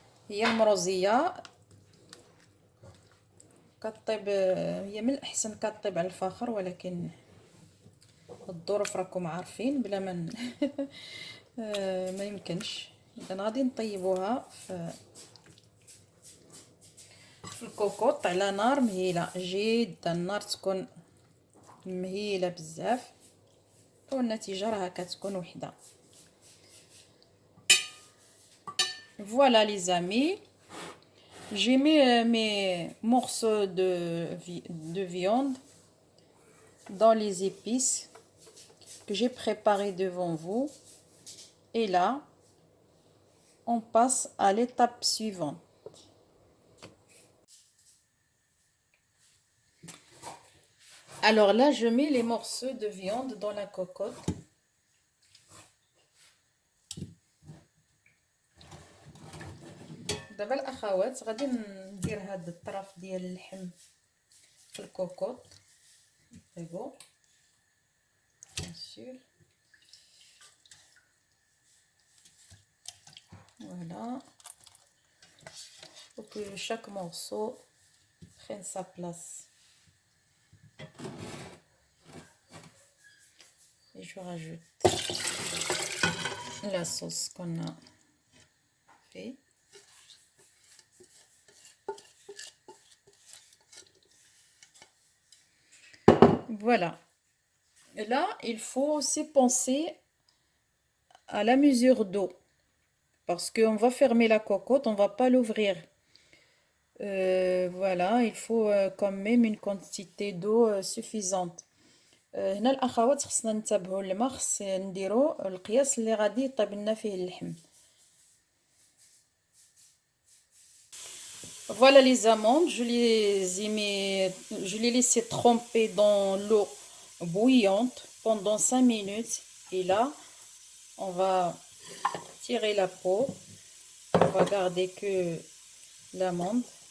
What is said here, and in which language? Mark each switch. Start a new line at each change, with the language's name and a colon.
Arabic: هي المروزيه كطيب، هي من الاحسن كطيب على الفخر، ولكن الظروف راكم عارفين بلا ما يمكنش. اذا غادي نطيبوها في الكوكوط على نار مهيله جدا، النار تكون مهيله بزاف، والنتيجه راها كتكون وحده.
French: Voilà les amis, j'ai mis mes morceaux de viande dans les épices que j'ai préparées devant vous. Et là, on passe à l'étape suivante. Alors là, je mets les morceaux de viande dans la cocotte.
Arabic: دابا الاخوات غادي ندير هاد الطرف ديال اللحم في الكوكوط. طيبو
French: bien sûr. Voilà, pour que chaque morceau prenne sa place. Et je rajoute la sauce qu'on a fait. Voilà. Et là, il faut aussi penser à la mesure d'eau, parce qu'on va fermer la cocotte, on va pas l'ouvrir. Voilà, il faut quand même une quantité d'eau suffisante.
Arabic: هنا الاخوات خصنا ننتبهوا للماء، خص نديروا القياس اللي غادي يطيب لنا فيه اللحم.
French: Voilà les amandes, je les laissé tremper dans l'eau bouillante pendant 5 minutes. Et là, on va tirer la peau. On va garder que l'amande.